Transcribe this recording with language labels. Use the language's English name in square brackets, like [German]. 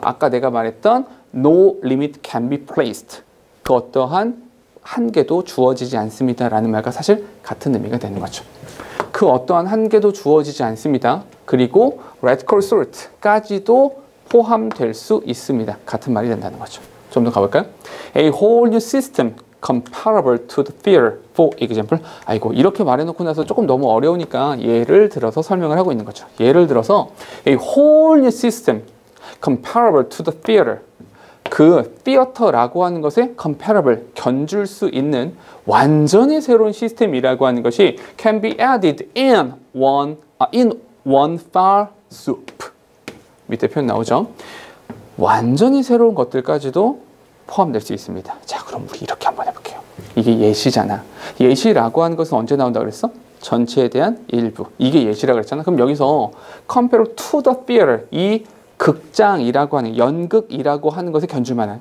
[Korean] 아까 내가 말했던 [English] no limit can be placed, [Korean] 그 어떠한 한계도 주어지지 않습니다 라는 말과 사실 같은 의미가 되는 거죠. 그 어떠한 한계도 주어지지 않습니다. 그리고 radical sort까지도 포함될 수 있습니다. 같은 말이 된다는 거죠. 좀 더 가볼까요? [English] A whole new system comparable to the theater, for example. [Korean] 아이고, 이렇게 말해놓고 나서 조금 너무 어려우니까 예를 들어서 설명을 하고 있는 거죠. 예를 들어서 [English] A whole new system comparable to the theater, [Korean] 그 theater라고 하는 것에 comparable, 견줄 수 있는 완전히 새로운 시스템이라고 하는 것이 [English] can be added in one fell swoop. [Korean] 밑에 표현 나오죠? 완전히 새로운 것들까지도 포함될 수 있습니다. 자, 그럼 우리 이렇게 한번 해볼게요. 이게 예시잖아. 예시라고 하는 것은 언제 나온다 그랬어? 전체에 대한 일부. 이게 예시라고 그랬잖아. 그럼 여기서 [English] compare to the theater, [Korean] 이 극장이라고 하는, 연극이라고 하는 것에 견줄 만한.